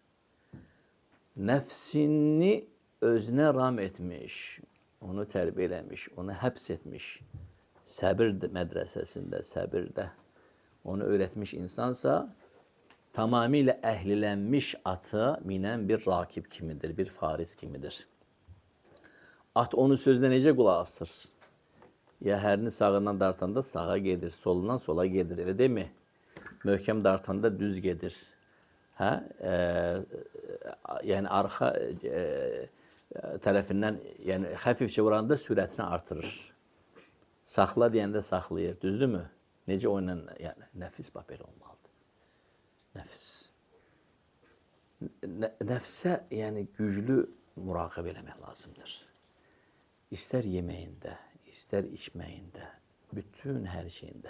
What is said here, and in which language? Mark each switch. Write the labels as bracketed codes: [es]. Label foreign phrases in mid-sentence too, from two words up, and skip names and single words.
[tr] Nefsini özüne ram etmiş, [az] onu terbiye eləmiş, onu həbs etmiş, səbir mədrəsəsində, səbirdə onu öğretmiş insansa, tamamilə əhlilənmiş atı minən bir rakib kimidir, bir faris kimidir. At onun sözünə necə qulaq asır? Ya hərini sağından dartanda sağa gedir, solundan sola gedir, elə deyil mi? Möhkəm dartanda düz gedir. [tr] Yani arka tarafından yani hafifçe [az] vuranda sürətini artırır. Saxla deyəndə saxlayır. Düzdür mü? Necə oynan yani nəfis bax belə olmalıdır. Nəfis. Nəfsə yəni güclü muraqibə eləmək lazımdır. İstər yeməyində, istər içməyində, bütün hər şeyində.